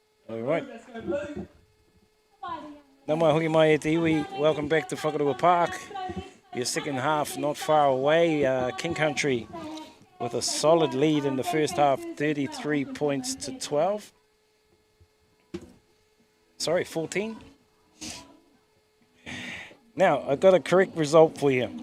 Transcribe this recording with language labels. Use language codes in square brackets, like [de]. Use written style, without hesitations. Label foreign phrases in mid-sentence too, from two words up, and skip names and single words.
[en] All right. [mi] Nā mai hoki mai e te iwi. [en] Welcome back to Whakarua Park. Your second half not far away. King Country with a solid lead in the first half, 33 points to 12. Sorry, 14. Now, I got a correct result for you.